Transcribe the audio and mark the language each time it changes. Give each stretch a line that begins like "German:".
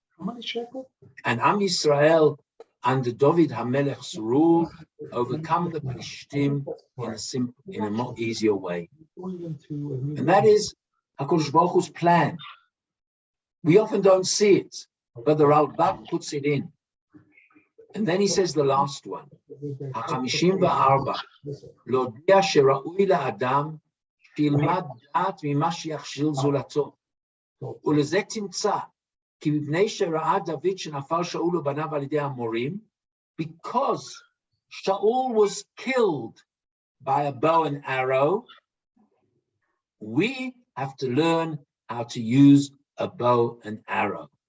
English: And Am Yisrael, under David HaMelech's rule, overcome the Plishtim in a more easier way. And that is HaKadosh Baruch Hu's plan. We often don't see it, but the Ralbag puts it in. And then he says the last one,
Hebrew: ה-54, להודיע שראוי לאדם שילמד דעת ממה שיכשיל זולתו. ולזה תמצא, כי מפני שראה דוד שנפל שאול ובניו על ידי המורים,
English: because Shaul was killed by a bow and arrow, we have to learn how to use a bow and arrow.